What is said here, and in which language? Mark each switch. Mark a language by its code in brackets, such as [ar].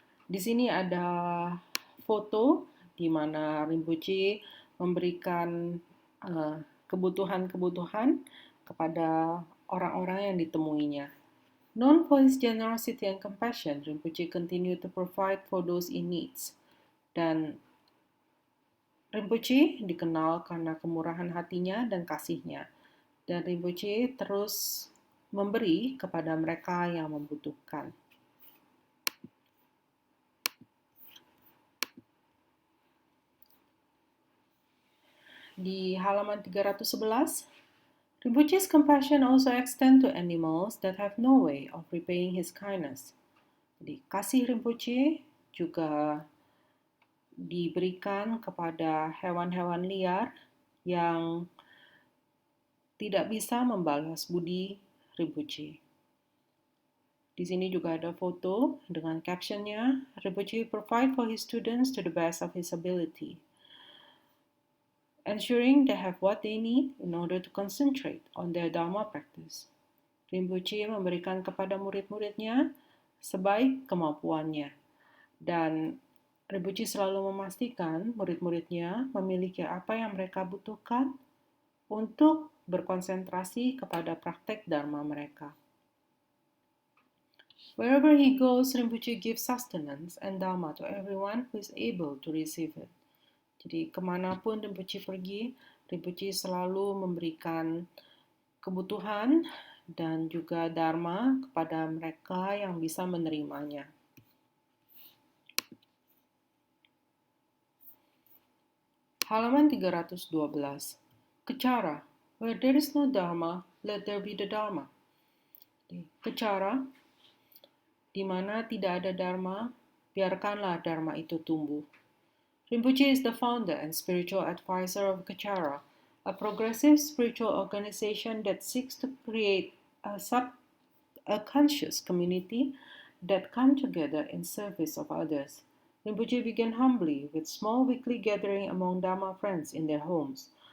[id] Di sini ada foto di mana Rinpoche memberikan kebutuhan-kebutuhan kepada orang-orang yang ditemuinya. [en] Known for his generosity and compassion, Rinpoche continued to provide for those in needs. [id] Dan Rinpoche dikenal karena kemurahan hatinya dan kasihnya. Dan Rinpoche terus memberi kepada mereka yang membutuhkan. Di halaman [en] 311, Rinpoche's compassion also extends to animals that have no way of repaying his kindness. [id] Jadi, kasih Rinpoche juga diberikan kepada hewan-hewan liar yang tidak bisa membalas budi Rinpoche. Di sini juga ada foto dengan captionnya, [en] Rinpoche provide for his students to the best of his ability, ensuring they have what they need in order to concentrate on their Dharma practice. [id] Rinpoche memberikan kepada murid-muridnya sebaik kemampuannya. Dan Rinpoche selalu memastikan murid-muridnya memiliki apa yang mereka butuhkan untuk berkonsentrasi kepada praktek Dharma mereka. [en] Wherever he goes, Rinpoche gives sustenance and Dharma to everyone who is able to receive it. [id] Jadi kemanapun Rinpoche pergi, Rinpoche selalu memberikan kebutuhan dan juga Dharma kepada mereka yang bisa menerimanya. Halaman 312. Kachara. [en] Where there is no Dharma, let there be the Dharma. [id] Kachara, di mana tidak ada Dharma, biarkanlah Dharma itu tumbuh. [en] Rinpoche is the founder and spiritual advisor of Kachara, a progressive spiritual organization that seeks to create a conscious community that come together in service of others. Rinpoche began humbly with small weekly gathering among Dharma friends in their homes.